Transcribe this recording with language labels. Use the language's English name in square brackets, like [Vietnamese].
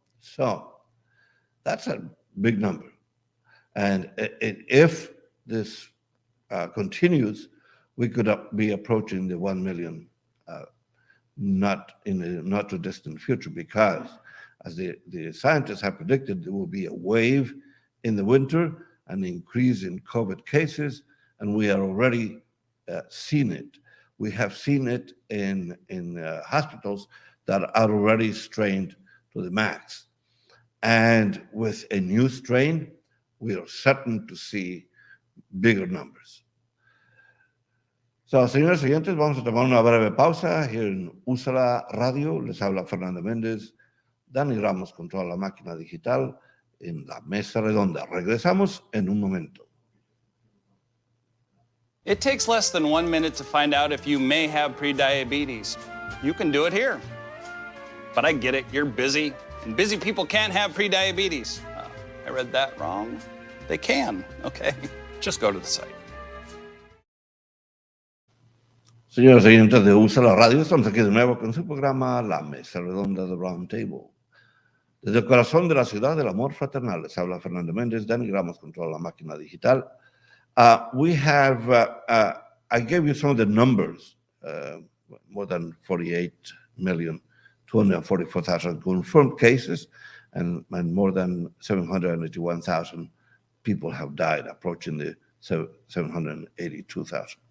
[English] So that's a big number. And if this continues, we could be approaching the 1 million, not in the not too distant future, because as the scientists have predicted, there will be a wave in the winter, an increase in COVID cases, and we are already seeing it. We have seen it in hospitals that are already strained to the max. And with a new strain, we are certain to see bigger numbers. [Spanish] So, señores oyentes, vamos a tomar una breve pausa [English] here [Spanish] en Úsala Radio. Les habla Fernando Mendez. Dani Ramos controla la máquina digital en la mesa redonda. Regresamos en un momento. [English] It takes less than 1 minute to find out if you may have prediabetes. You can do it here. But I get it, you're busy, and busy people can't have prediabetes. I read that wrong. They can, okay? Just go to the site. [Spanish] Señores oyentes de USA la Radio, estamos aquí de nuevo con su programa La Mesa Redonda de Roundtable. Desde el corazón de la ciudad del amor fraternal, les habla Fernando Méndez, Dani Ramos controla la máquina digital. [English] We have, I gave you some of the numbers, more than 48,244,000 confirmed cases, and more than 781,000 people have died, approaching the 782,000.